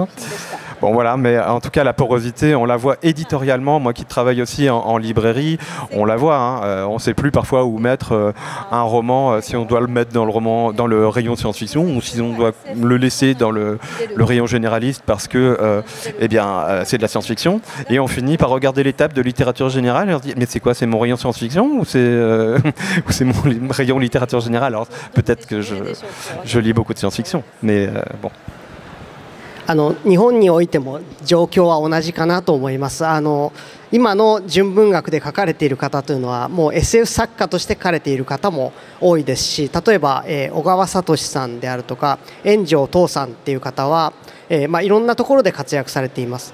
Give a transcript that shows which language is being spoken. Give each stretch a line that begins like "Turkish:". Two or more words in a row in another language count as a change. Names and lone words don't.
French: Bon voilà, mais en tout cas la porosité, on la voit éditorialement, moi qui travaille aussi en librairie, on la voit, hein, on ne sait plus parfois où mettre un roman, si on doit le mettre dans le rayon science-fiction, ou si on doit le laisser dans le rayon généraliste parce que eh bien, c'est de la science-fiction, et on finit par regarder les tables de littérature générale et on se dit mais c'est quoi, c'est mon rayon science-fiction ou c'est mon rayon littérature générale? Alors peut-être que je lis beaucoup de science-fiction, mais bon.
Japanese: 日本においても状況は同じかなと思います。今の純文学で書かれている方というのはもう SF 作家として書かれている方も多いですし、例えば、小川聡さんであるとか円城東さんっていう方は、いろんなところで活躍されています。